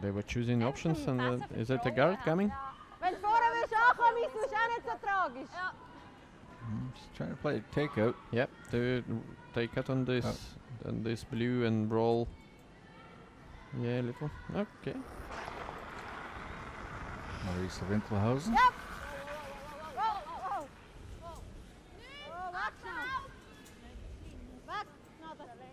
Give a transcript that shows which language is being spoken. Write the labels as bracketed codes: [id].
[en] They were choosing options, and is it a guard coming? [de] Wenn du vorher willst ankommen, ist es auch nicht so tragisch. Ja. [en] Just trying to play a takeout. Yep, they take out on this blue and roll. Yeah, a little. Okay. Marisa Winkelhausen. Yep! [nl] Oh, wacht nou! Wacht! Nou, dat